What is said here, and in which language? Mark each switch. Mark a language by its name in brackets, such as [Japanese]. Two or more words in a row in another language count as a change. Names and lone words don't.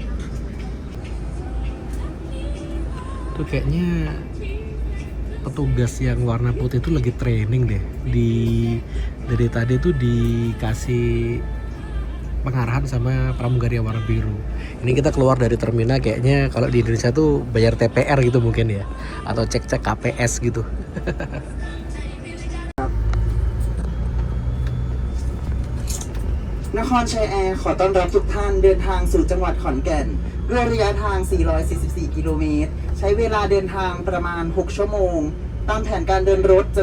[Indonesian] Tuh kayaknya petugas yang warna putih itu lagi training deh. Dari tadi tuh dikasih pengarahan sama pramugari yang warna biru. Ini kita keluar dari terminal, kayaknya kalau di Indonesia tuh bayar TPR gitu mungkin ya, atau cek-cek KPS gitu. [Thai] นครชัยแอร์ขอต้อนรับทุกท่านเดินทางสู่จังหวัดขอนแก่นด้วยระยะทาง 444 กิโลเมตรใช้เวลาเดินทางประมาณ 6 ชั่วโมงตามแผนการเดินรถจะ